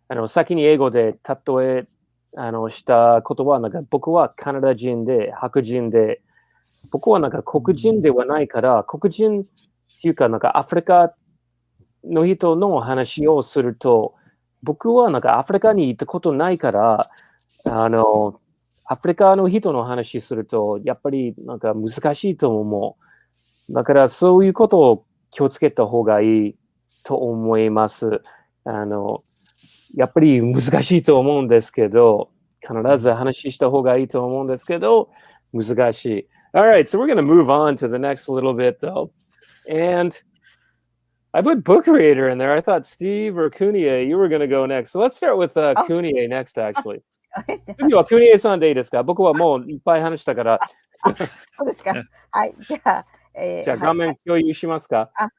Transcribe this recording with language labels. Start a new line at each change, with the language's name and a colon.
Japanese: 先に英語で例えしたことは、僕はカナダ人で、白人で、僕は黒人ではないから、黒人っていうか、アフリカの人の話をすると、僕はアフリカに行ったことないから、アフリカの人の話すると、やっぱり難しいと思う。だからそういうことを気をつけた方がいいと思います。やっぱり難しいと思うんですけど、必ず話した方がいいと思うんですけど、難しい。
English: Alright, so we're going to move on to the next little bit though. And I put book creator in there. I thought Steve or Kunie, you were going to go next. So let's start with Kunie next, actually.
Japanese: 次はKunieさんでいいですか？僕はもういっぱい話したから。そうですか。はい、じゃあ、じゃあ画面共有しますか？